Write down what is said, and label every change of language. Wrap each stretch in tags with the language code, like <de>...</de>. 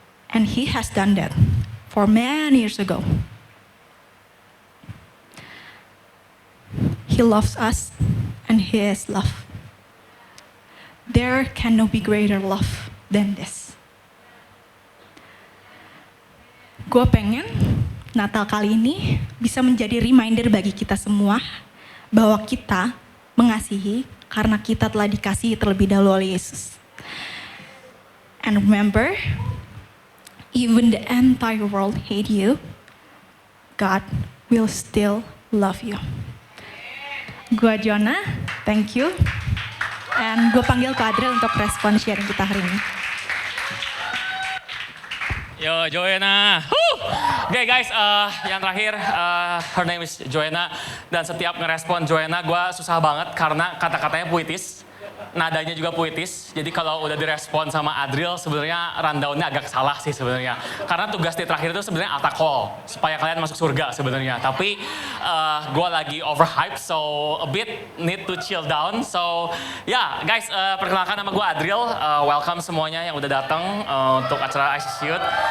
<en>And He has done that for many years ago. He loves us and He is love. There cannot be greater love than this.</en> <id>Gue pengen Natal kali ini bisa menjadi reminder bagi kita semua bahwa kita mengasihi karena kita telah dikasihi terlebih dahulu oleh Yesus.</id> <en>And remember, even the entire world hate you, God will still love you.</en> <id>Gua Jonna,</id> <en>thank you.</en> <id>And gue panggil Kak Adriel untuk respon sharing kita hari ini. Yo, Joanna. Oke guys, yang terakhir,</id> <en>her name is Joanna.</en> <id>Dan setiap ngerespon Joanna, gue susah banget karena kata-katanya puitis. Nadanya juga puitis, jadi kalau udah direspon sama Adriel sebenarnya rundownnya agak salah sih sebenarnya. Karena tugas di terakhir itu sebenarnya altar call, supaya kalian masuk surga sebenarnya. Tapi gue lagi</id> <en>overhype, so a bit need to chill down.</en> <id>So ya guys, perkenalkan nama gue Adriel, welcome semuanya yang udah datang untuk acara Ice Shoot.</id>